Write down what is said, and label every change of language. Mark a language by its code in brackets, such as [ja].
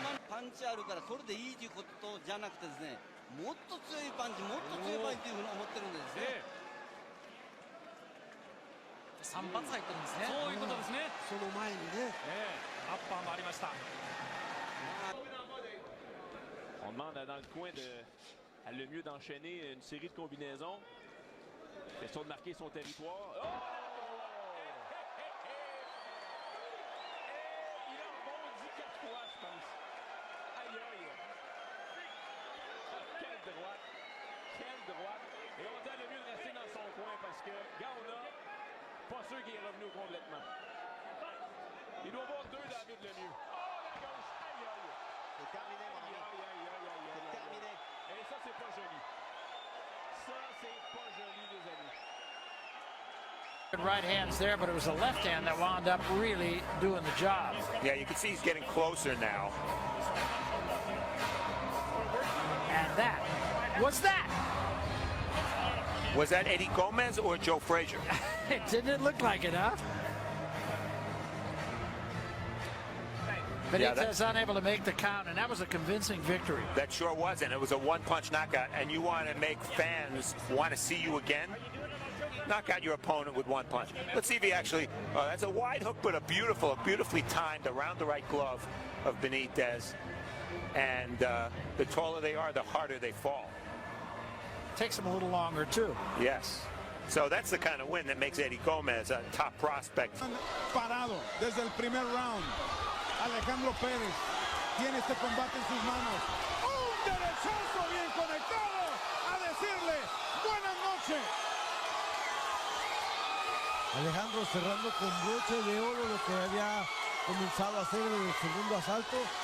[ja] パンチあるからそれでいいということじゃなくてですね、もっと強いパンチ、もっと強いパンチというふうに思ってるんですね。 3発入ってるんですね。そういうことですね。その前にね。アッパーもありました。 [fr] On demande dans le coin à le mieux d'enchaîner une série de combinaisons. Question de marquer son territoire. Oh! Il a rebondi 4 fois, je pense. Aïe aïe! Quelle droite! Quelle droite! Et on dit le mieux de rester dans son coin parce que Gaona, pas sûr qu'il est revenu complètement. Il doit avoir 2 dans la de le mieux. Oh, la gauche! Aïe aïe! C'est terminé, mon ami. C'est terminé. Et ça, c'est pas joli. Ça, c'est pas joli, les amis. [en] Good right hands there, but it was the left hand that wound up really doing the job. Yeah, you can see he's getting closer now. And that was that. Was that Eddie Gomez or Joe Frazier? It didn't look like it, huh? Benitez unable to make the count, and that was a convincing victory. That sure was, and it was a one-punch knockout, and you want to make fans want to see you again? Knock out your opponent with one punch. Let's see if he actually, that's a wide hook, but a beautifully timed around the right glove of Benitez. And the taller they are, the harder they fall. Takes them a little longer, too. Yes. So that's the kind of win that makes Eddie Gomez a top prospect. [es] Parado desde el primer round. Alejandro Pérez tiene este combate en sus manos. Un derechazo bien conectado a decirle buenas noches. Alejandro cerrando con broche de oro lo que había comenzado a hacer en el segundo asalto.